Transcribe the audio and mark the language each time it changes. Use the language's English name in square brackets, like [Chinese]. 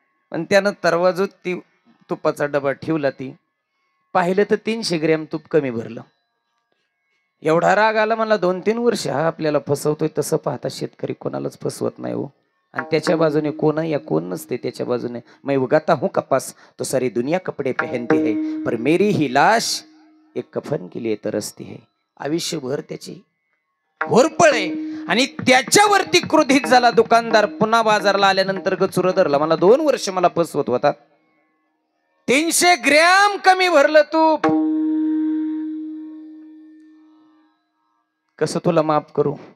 [Marathi] पण त्यानं तराजूत ती तुपाचा डबा ठेवला. ती पाहिलं तर 300 ग्रॅम तूप कमी भरलं. एवढा राग आला मला. 2-3 वर्ष हा आपल्याला फसवतोय. तसं पाहता शेतकरी कोणालाच फसवत नाही हो. आणि त्याच्या बाजूने कोण या कोण नसते त्याच्या बाजूने. [Hindi] मैं उगाता हूं कपास तो सारी दुनिया कपडे पहनती है, पर मेरी ही लाश एक कफन के लिए तरसती है. [Marathi] आयुष्यभर त्याची होरपळ आहे. आणि त्याच्यावरती क्रोधित झाला दुकानदार. पुन्हा बाजारला आल्यानंतर गचुर धरला. मला 2 वर्ष मला फसवत होता. 300 ग्रॅम कमी भरलं तूप, कसं तुला माफ करू.